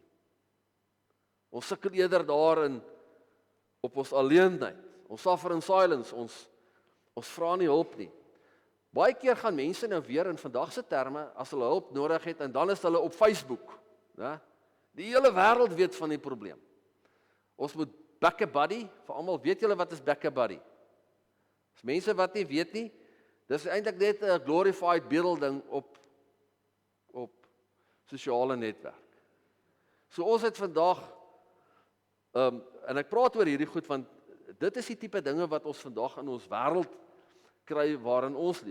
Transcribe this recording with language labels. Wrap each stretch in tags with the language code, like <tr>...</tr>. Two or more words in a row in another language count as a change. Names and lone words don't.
<af>Ons sukkel eerder daarin op ons alleenheid. Ons</af> <en>suffer in silence.</en> <af>Ons vra nie hulp nie. Baie keer gaan mense nou weer in vandag se terme as hulle hulp nodig het en dan is hulle op Facebook, né? Die hele wêreld weet van die probleem. Ons moet</af> <en>back a buddy,</en> <af>vir almal, weet julle wat is</af> <en>back a buddy?</en> <af>As mense wat nie weet nie, dis eintlik net 'n glorified beelding op sosiale netwerk. So ons het vandag en ek praat oor hierdie goed want dit is die tipe dinge wat ons vandag in ons wêreld kry waarin ons leef.</af>